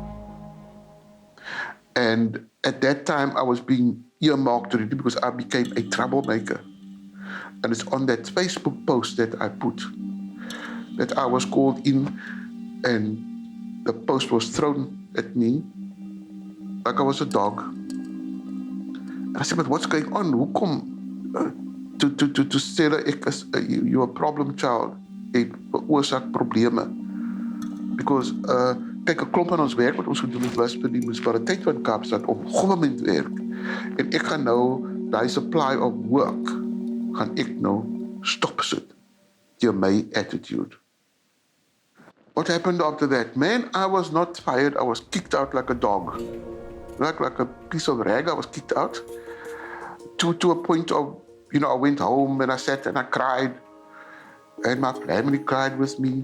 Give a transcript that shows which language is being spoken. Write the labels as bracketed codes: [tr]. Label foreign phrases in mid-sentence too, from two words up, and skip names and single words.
[en] And at that time, I was being earmarked already because I became a troublemaker. And it's on that Facebook post that I put that I was called in and the post was thrown at me like I was a dog. And I said, but what's going on? [af] Hoe kom to sê [en] you're a problem child, [af] jy veroorsaak probleme. Because kyk, 'n klomp van ons werk wat ons gedoen het was by die munisipaliteit van Kaapstad om governmentwerk. En ek gaan nou daai [en] supply of work [af] gaan ek nou stopsit deur my attitude. [en] What happened after that? Man, I was not fired, I was kicked out like a dog. like a piece of rag. I was kicked out to a point of, I went home and I sat and I cried, and my family cried with me.